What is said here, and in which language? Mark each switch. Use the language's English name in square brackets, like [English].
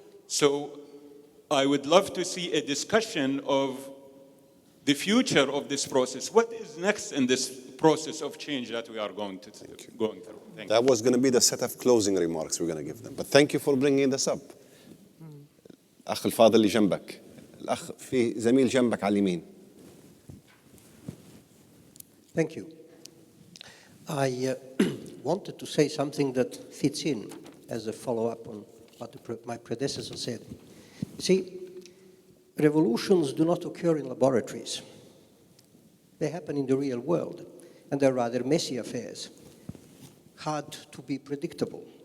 [English] So I would love to see a discussion of the future of this process. What is next in this process of change that we are going through? Thank you. That was going to be the set of closing remarks we're going to give them. But thank you for bringing this up. [Arabic] الأخ الفاضل اللي جنبك. الأخ في زميل جنبك على اليمين. [English] Thank you. I wanted to say something that fits in as a follow-up on what my predecessor said. See, revolutions do not occur in laboratories. They happen in the real world, and they're rather messy affairs, hard to be predictable.